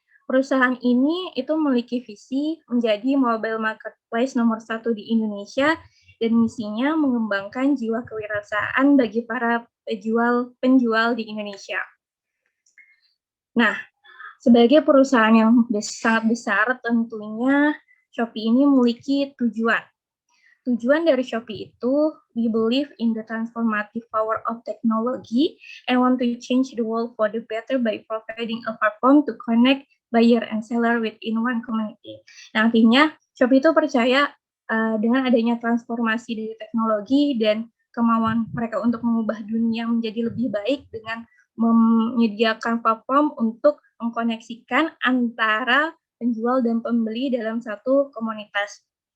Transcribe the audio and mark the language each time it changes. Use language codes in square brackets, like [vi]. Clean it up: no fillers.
[id] Perusahaan ini itu memiliki visi menjadi mobile marketplace nomor 1 di Indonesia dan misinya mengembangkan jiwa kewirausahaan bagi para penjual di Indonesia. Nah, sebagai perusahaan yang sangat besar, tentunya Shopee ini memiliki tujuan. Tujuan dari Shopee itu, [en] we believe in the transformative power of technology and want to change the world for the better by providing a platform to connect buyer and seller within one community. [id] Nah, artinya Shopee itu percaya dengan adanya transformasi dari teknologi dan kemauan mereka untuk mengubah dunia menjadi lebih baik dengan menyediakan platform untuk mengkoneksikan antara penjual dan pembeli dalam satu komunitas.